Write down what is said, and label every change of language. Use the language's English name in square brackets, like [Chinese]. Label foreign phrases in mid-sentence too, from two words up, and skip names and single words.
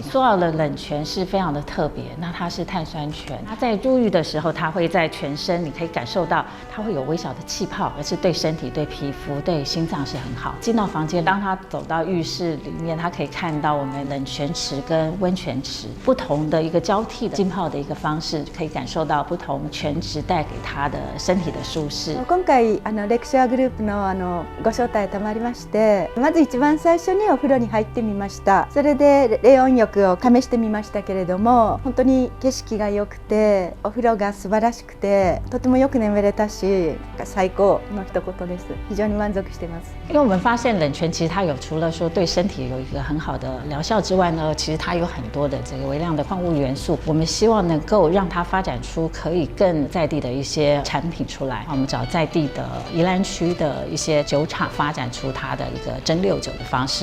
[Chinese] 蘇澳的冷泉是非常的特別，那它是碳酸泉，它在入浴的時候，它會在全身，你可以感受到它会有微小的氣泡，而是對身體、对皮膚、對心臟是很好。進到房間，當他走到浴室裡面，他可以看到我們冷泉池跟溫泉池不同的一個交替的浸泡的一個方式，可以感受到不同泉池帶給他的身體的舒適。 [Japanese] 今回レクシャーグループのご招待賜りまして、まず一番最初にお風呂に入ってみました。それで冷温浴を試してみましたけれども、本当に景色が良くて、お風呂が素晴らしくて、とてもよく眠れたし、最高の一言です。非常に滿足しています。 [Chinese] 因為我們發現冷泉其實它有除了說對身體有一個很好的療效之外呢，其實它有很多的這個微量的礦物元素。我們希望能夠讓它發展出可以更在地的一些產品出來。我們找在地的宜蘭區的一些酒廠發展出它的一個蒸餾酒的方式。